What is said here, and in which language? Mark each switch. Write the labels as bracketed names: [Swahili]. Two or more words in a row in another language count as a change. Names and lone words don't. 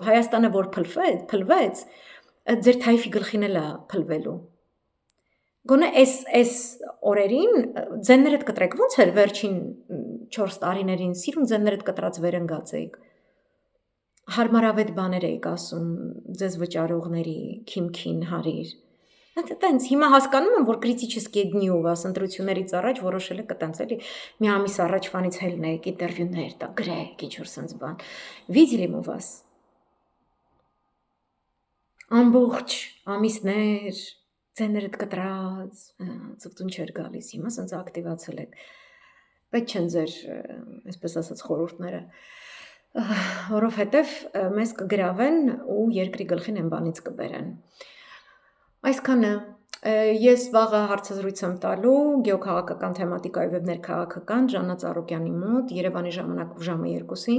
[Armenian] Հայաստանը որ փլվեց, ձեր թայֆի գլխին էլ է փլվելու։ Գոնե այս օրերին ձեններդ կտրեք, ոնց էր վերջին 4 տարիներին սիրուն ձեններդ կտրած վերընկած էիք։ Հարմարավետ բաներ էիք ասում ձեզ վճարողների, քիմքին հարիր։ Այտենց հիմա հասկանում եմ, որ [Russian] критические дни у вас [Armenian] ընտրություններից առաջ որոշել եք այտենց էլի մի ամիս առաջվանից հելնեք ինտերվյուներ տա գրեք ինչ որ sense բան [Russian] видели мы вас [Armenian] ամբողջ ամիսներ ձեներդ կտրած ծուտուն չեր գալիս հիմա sense ակտիվացել եք պետք չեն ձեր այսպես ասած խորհուրդները որովհետև մեզ կգրավեն ու երկրի գլխին են բանից կբերեն Այսքանը ես վաղը հարցազրույց եմ տալու գեոքաղաքական թեմատիկայով եւ ներքաղաքական Ժաննա Ծառուկյանի մոտ Երևանի ժամանակով ժամը 2-ին